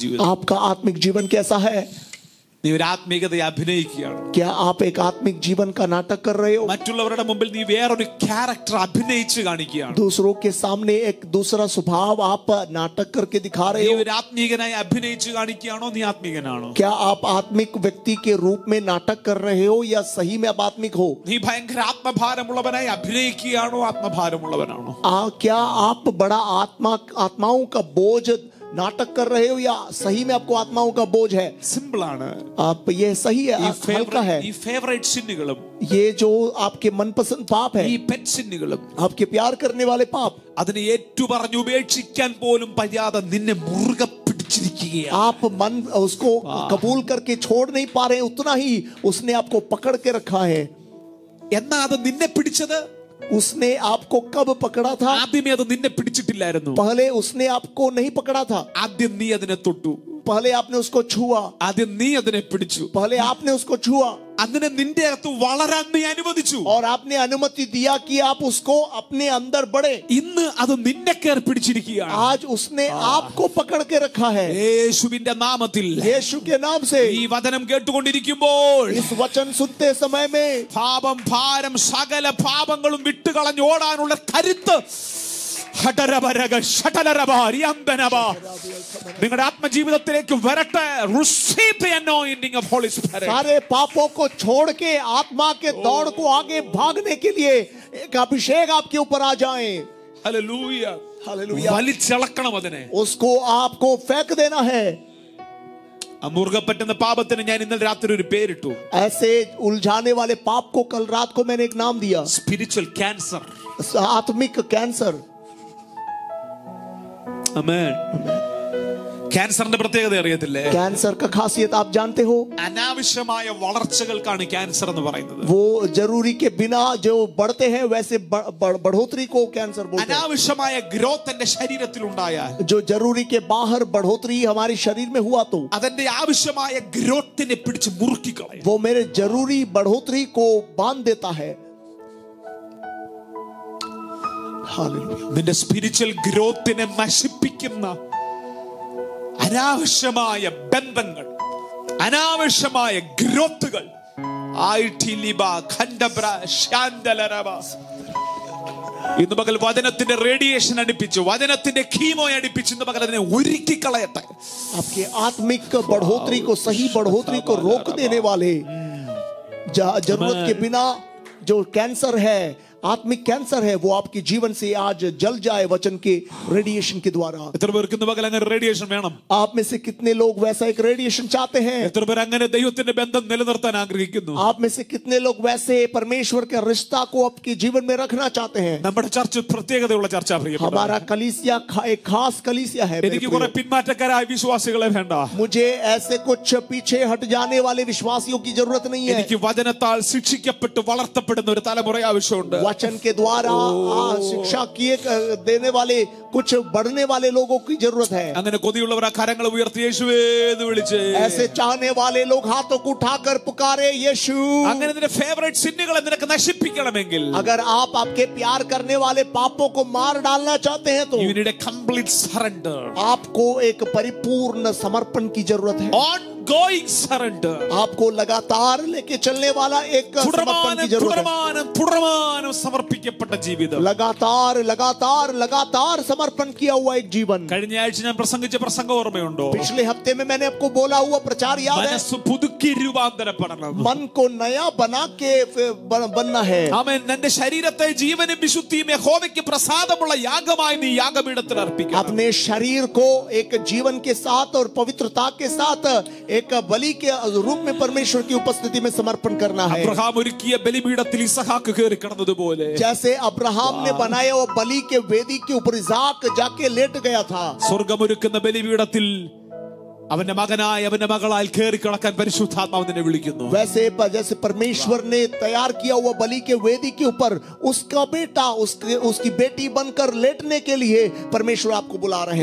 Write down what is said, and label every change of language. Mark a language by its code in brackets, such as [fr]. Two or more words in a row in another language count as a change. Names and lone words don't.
[hi] आपका आत्मिक जीवन कैसा है? [ml] നീ ഒരു ആത്മീയതയെ അഭിനയിക്കുകയാണ്. [hi] क्या आप एक आत्मिक जीवन का नाटक कर रहे हो? [ml] മറ്റുള്ളവരുടെ മുമ്പിൽ നീ വേറൊരു ക്യാരക്ടർ അഭിനയിച്ച് കാണിക്കുകയാണ്. [hi] दूसरों के सामने एक दूसरा स्वभाव आप नाटक करके दिखा रहे [ml] നീ [hi] हो? [ml] ഒരു ആത്മീയനായി അഭിനയിച്ച് കാണിക്കുകയാണോ? നീ ആത്മീയനാണോ? [hi] क्या आप आत्मिक व्यक्ति के रूप में नाटक कर रहे हो या सही में आप आत्मिक हो? [ml] നീ ഭയങ്കര ആത്മഭാരമുള്ളവനായി അഭിനയിക്കുകയാണോ? ആത്മഭാരമുള്ളവനാണോ? [hi] क्या आप बड़ा आत्माओं का बोझ नाटक कर रहे हो या सही में आपको आत्माओं का बोझ है? [ml] സിമ്പിൾ ആണ്. [hi] आप ये सही है, हल्का है. [ml] ഈ [en] favorite sins [hi] ये जो आपके मनपसंद पाप है, [ml] ഈ [en] pet sins [hi] आपके प्यार करने वाले पाप, [ml] അതിനെ ഏറ്റുപറഞ്ഞ് ഉപേക്ഷിക്കാൻ പോലും പറ്റാതെ നിന്നെ മുറുകെ പിടിച്ചിരിക്കുകയാണ്. [hi] आप मन उसको कबूल करके छोड़ नहीं पा रहे, उतना ही उसने आपको पकड़ के रखा है. [ml] എന്നാ അത് നിന്നെ പിടിച്ചത്? [hi] उसने आपको कब पकड़ा था? [ml] ആദ്യമേ അത് നിന്നെ പിടിച്ചിട്ടില്ലായിരുന്നു. [hi] पहले उसने आपको नहीं पकड़ा था. [ml] ആദ്യം നീ അതിനെ തൊട്ടു. [hi] पहले आपने उसको छुआ. [ml] ആദ്യം നീ അതിനെ പിടിച്ചു. [hi] पहले आपने उसको छुआ. [ml] അതിനെ നിന്റെ അകത്ത് വളരാൻ നീ അനുവദിച്ചു. [hi] और आपने अनुमति दिया कि आप उसको अपने अंदर बढ़े. [ml] ഇന്ന് അത് നിന്നെ കയറി പിടിച്ചിരിക്കുകയാണ്. [hi] आज उसने आपको पकड़ के रखा है. [ml] യേശുവിന്റെ നാമത്തിൽ [hi] यीशु के नाम से [ml] ഈ വചനം കേട്ടുകൊണ്ടിരിക്കുമ്പോൾ [hi] इस वचन सुनते समय में [ml] പാപം, ഭാരം, സകല പാപങ്ങളും വിട്ടുകളഞ്ഞ് ഓടാനുള്ള കരുത്ത് നിങ്ങളുടെ ആത്മജീവിതത്തിലേക്ക് വരട്ടെ. [en] Receive the anointing of Holy Spirit. [hi] सारे पापों को छोड़ के आत्मा के दौड़ को आगे भागने के लिए एक अभिषेक आपके ऊपर आ जाए. [en] Hallelujah. [hi] हालेलुया. [ml] വലിച്ചിളക്കണം അതിനെ. [hi] उसको आपको फेंक देना है. [ml] മുറുകെ പറ്റുന്ന പാപത്തിന് ഞാൻ ഇന്നലെ രാത്രി ഒരു പേരിട്ടു. [hi] ऐसे उलझाने वाले पाप को कल रात को मैंने एक नाम दिया, [en] spiritual cancer. [hi] आत्मिक कैंसर. [ml] ആമേൻ. ക്യാൻസറിന്റെ പ്രത്യേകത അറിയത്തില്ലേ? [hi] कैंसर का खासियत आप जानते हो? [ml] അനാവശ്യമായ വളർച്ചകൾക്കാണ് ക്യാൻസർ എന്ന് പറയുന്നത്. [hi] वो जरूरी के बिना जो बढ़ते हैं वैसे बढ़ोतरी को कैंसर बोलते हैं. [ml] അനാവശ്യമായ ഗ്രോത്ത് എന്റെ ശരീരത്തിൽ ഉണ്ടായാൽ, [hi] जो जरूरी के बाहर बढ़ोतरी हमारे शरीर में हुआ तो [ml] അതിന്റെ ആവശ്യമായ ഗ്രോത്തിനെ പിടിച്ച് മുറുക്കി കളയും. [hi] वो मेरे जरूरी बढ़ोतरी को बांध देता है. हालेलुया. [ml] നിന്റെ [en] spiritual growth [ml] നശിപ്പിക്കുന്ന അനാവശ്യമായ ബന്ധങ്ങൾ, അനാവശ്യമായ ഗ്രോത്തുകൾ ഇന്ന് പകൽ വചനത്തിന്റെ റേഡിയേഷൻ അടുപ്പിച്ചു, വചനത്തിന്റെ കീമോ അടുപ്പിച്ചു ഇന്ന് പകൽ അതിനെ ഒരുക്കി കളയട്ടെ. [hi] आपके आत्मिक बढ़ोतरी को, सही बढ़ोतरी को रोक देने वाले जरूरत के बिना जो कैंसर है, आत्मिक कैंसर है, वो आपके जीवन से आज जल जाए वचन के रेडिएशन के द्वारा. [ml] എത്ര പേർക്ക് ഇന്ന് പകൽ അങ്ങനെ റേഡിയേഷൻ വേണം? [hi] आप में से कितने लोग वैसा एक रेडिएशन चाहते हैं? [ml] എത്ര പേർ അങ്ങനെ ദൈവത്തിന്റെ ബന്ധം നിലനിർത്താൻ ആഗ്രഹിക്കുന്നു? [hi] आप में से कितने लोग वैसे परमेश्वर के रिश्ता को आपके जीवन में रखना चाहते हैं? [ml] നമ്മുടെ ചർച്ച പ്രത്യേകതയുള്ള ചർച്ച. [hi] हमारा कलीसिया एक खास कलीसिया है. [ml] എനിക്ക് കുറെ പിന്മാറ്റക്കാരായ വിശ്വാസികളെ വേണ്ട. [hi] मुझे ऐसे कुछ पीछे हट जाने वाले विश्वासियों की जरूरत नहीं है. [ml] എനിക്ക് വചനത്താൽ ശിക്ഷിക്കപ്പെട്ട് വളർത്തപ്പെടുന്ന ഒരു തലമുറ ആവശ്യമുണ്ട്. [hi] वचन के द्वारा शिक्षा किए देने वाले कुछ बढ़ने वाले लोगों की जरूरत है. [ml] അങ്ങനെ കൊതിയുള്ളവർ ആ കരങ്ങൾ ഉയർത്തി യേശുവേ എന്ന് വിളിച്ച്, [hi] ऐसे चाहने वाले लोग हाथों को उठाकर पुकारे यीशु. [ml] അങ്ങനെ നിന്റെ [en] favorite sins [ml] നിനക്ക് നശിപ്പിക്കണമെങ്കിൽ, [hi] अगर आप आपके प्यार करने वाले पापों को मार डालना चाहते हैं तो [en] you need a complete surrender. [hi] आपको एक परिपूर्ण समर्पण की जरूरत है. [en] Ongoing surrender. [hi] आपको लगातार लेके चलने वाला एक समर्पण की जरूरत है. [ml] തുടർമാനം സമർപ്പിക്കപ്പെട്ട ജീവിതം. [hi] लगातार लगातार लगातार समर्पण किया हुआ एक जीवन. [ml] കഴിഞ്ഞ ആഴ്ച ഞാൻ പ്രസംഗിച്ച പ്രസംഗം ഓർമ്മയുണ്ടോ? [hi] पिछले हफ्ते में मैंने आपको बोला हुआ प्रचार याद है? [ml] മനസ്സ് പുതുക്കി രൂപാന്തരപ്പെടണം. [hi] मन को नया बना के बनना है. [ml] ആമേൻ. നിന്റെ ശരീരത്തെ ജീവനും വിശുദ്ധിയും യഹോവയ്ക്ക് പ്രസാദമുള്ള യാഗമായി നീ യാഗപീഠത്തിൽ അർപ്പിക്കണം. [hi] अपने शरीर को एक जीवन के साथ और पवित्रता के साथ एक बलि के रूप में परमेश्वर की उपस्थिति में समर्पण करना है. [ml] അബ്രഹാം ഒരുക്കിയ ബലിപീഠത്തിൽ ഇസഹാക്ക് കയറി കിടന്നതുപോലെ, [hi] जैसे अब्राहम ने बनाया वो बलि के वेदी के ऊपर इसाक जाके लेट गया था. [ml] സ്വർഗമൊരുക്കുന്ന ബലിപീഠത്തിൽ അവന്റെ മകനായി അവന്റെ മകളാൽ കയറി കിടക്കാൻ പരിശുദ്ധാത്മാവ് നിന്നെ വിളിക്കുന്നു. [hi] वैसे जैसे परमेश्वर ने तैयार किया हुआ बलि के वेदी के ऊपर उसका बेटा उसकी बेटी बनकर लेटने के लिए परमेश्वर आपको बुला रहे हैं.